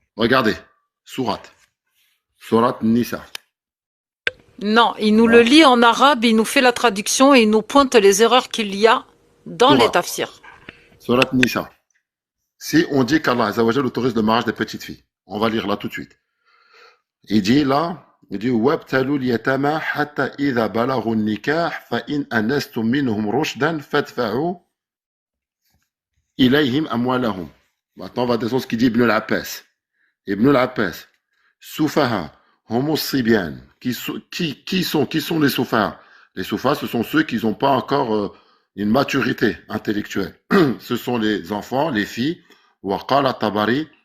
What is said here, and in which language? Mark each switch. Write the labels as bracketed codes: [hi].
[fr] Regardez. Sourate. Sourate Nisa. Non, il nous le Voilà. lit en arabe, il nous fait la traduction et il nous pointe les erreurs qu'il y a dans les Sourate. tafsirs. Sourate Nisa. Si on dit qu'Allah Azza wa Jalla autorise le mariage des petites filles, on va lire là tout de suite. Il dit là, il dit [ar] وَابْتَلُوا الْيَتَامَى حَتَّى إِذَا بَلَغُوا النِّكَاحَ فَإِنْ أَنَسْتُم مِّنْهُمْ رُشْدًا فَادْفَعُوا إِلَيْهِمْ أَمْوَالَهُم. [fr] Maintenant, on va descendre ce qu'il dit Ibn al-Abbas. Ibn al-Abbas. [ar] Soufaha, homo sibyan. [fr] Qui sont les soufas? Les soufas, ce sont ceux qui n'ont pas encore une maturité intellectuelle. Ce sont les enfants, les filles. [ar] Waqala Tabari.